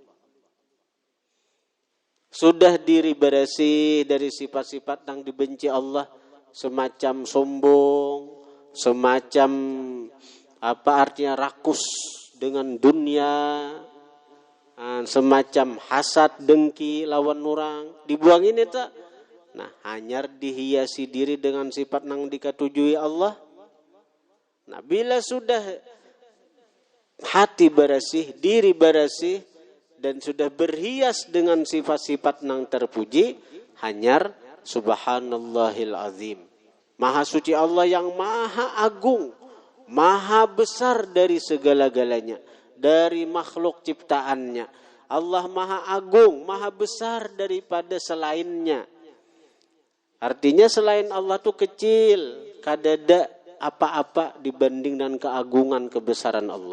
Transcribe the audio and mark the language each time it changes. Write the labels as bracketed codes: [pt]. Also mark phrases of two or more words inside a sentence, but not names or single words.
[id] Sudah diri bersih dari sifat-sifat nang dibenci Allah, semacam sombong, semacam apa artinya rakus dengan dunia, semacam hasad dengki lawan orang, dibuangin itu. Nah, hanya dihiasi diri dengan sifat [bjn] nang dikatujui [id] Allah. Nah, bila sudah hati bersih, diri bersih, dan sudah berhias dengan sifat-sifat nang terpuji, hanyar [ar] سبحان الله العظيم. [id] Maha suci Allah yang maha agung, maha besar dari segala-galanya, dari makhluk ciptaannya. Allah maha agung, maha besar daripada selainnya. Artinya selain Allah itu kecil, kadada apa-apa dibanding dengan keagungan kebesaran Allah.